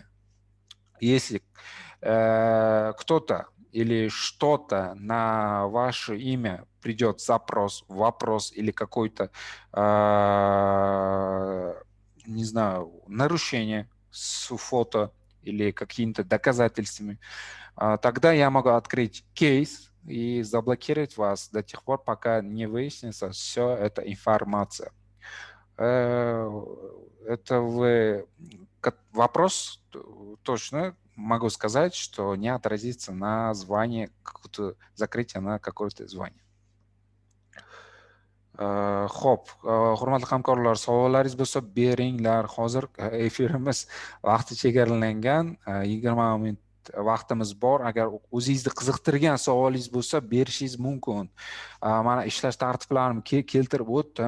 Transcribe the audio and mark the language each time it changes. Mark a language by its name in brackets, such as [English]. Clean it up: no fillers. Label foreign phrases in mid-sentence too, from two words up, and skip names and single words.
[Russian] Если кто-то или что-то на ваше имя придет запрос, вопрос или какой-то, не знаю, нарушение с фото или какими-то доказательствами, тогда я могу открыть кейс и заблокировать вас до тех пор, пока не выяснится все эта информация. Это вопрос точно могу сказать, что не отразится на звание, закрытие на какое-то звание. [Uzbek] Xo'p, hurmatli hamkorlar, savollaringiz bo'lsa beringlar. Hozir efirimiz vaqti chegaralangan, 20 minut vaqtimiz bor. Agar o'zingizni qiziqtirgan savolingiz bo'lsa, berishingiz mumkin. Mana ishlash tartiblarini keltirib o'tdim.